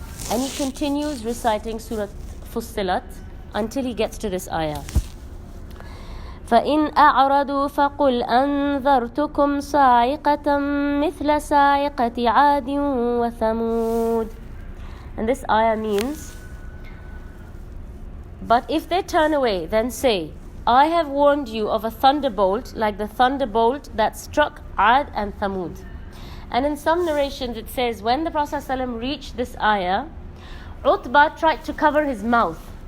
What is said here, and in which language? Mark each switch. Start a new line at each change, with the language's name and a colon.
English: And he continues reciting Surah Fussilat until he gets to this ayah.
Arabic: فإن أعرضوا فقل أنذرتكم صاعقة مثل صاعقة عاد وثمود.
English: And this ayah means, but if they turn away, then say, I have warned you of a thunderbolt like the thunderbolt that struck Ad and Thamud. And in some narrations it says, when the Prophet ﷺ reached this ayah, Utbah tried to cover his mouth.